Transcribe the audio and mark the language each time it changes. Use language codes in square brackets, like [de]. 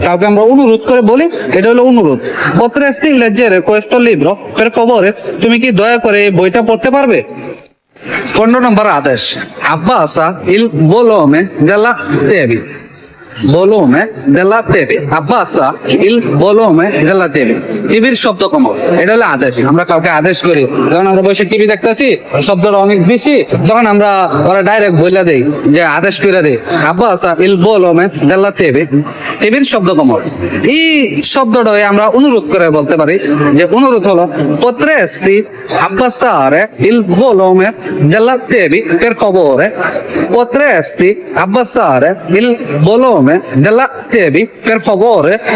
[bn] কাউকে আমরা অনুরোধ করে বলি, এটা হলো অনুরোধ। [it] potresti leggere questo libro per favore? [bn] তুমি কি দয়া করে এই বইটা পড়তে পারবে? 15 নম্বর আদেশ। [it] abbassa il volume della TV, volume della TV, abbassa il volume della TV, [bn] টিভির শব্দ কমাও, এটা হলো আদেশ। আমরা কাউকে আদেশ করি, যখন আমরা বসে টিভি দেখতেছি, শব্দটা অনেক বেশি, তখন আমরা ওরা ডাইরেক্ট বলে দেই, যে আদেশ করে দেই [it] abbassa il volume della TV, [bn] টিভির শব্দ কমাও। এই শব্দটা আমরা অনুরোধ করে বলতে পারি, যে অনুরোধ হলো [it] potresti abbassare il volume della TV per favore, potresti abbassare il volume della TV per favore?